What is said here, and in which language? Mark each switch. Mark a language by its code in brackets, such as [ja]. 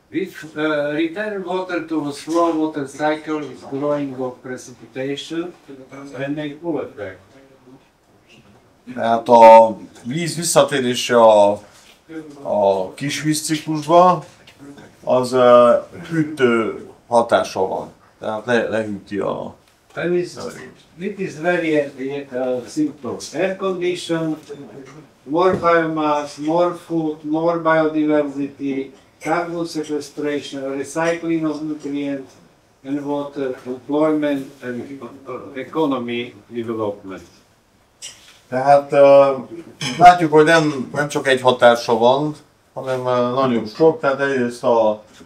[en] With return water to a slow water cycle is growing of precipitation and make full effect. [hu] Tehát a víz visszatérése a kis vízciklusba, az hűtő hatása van. Tehát lehűti a... [en] It is very simple. Air condition, more biomass, more food, more biodiversity, carbon sequestration, recycling of nutrients and water, employment and economy development. [hu] Tehát látjuk, hogy nem csak egy hatása van, hanem nagyon sok, tehát egyrészt a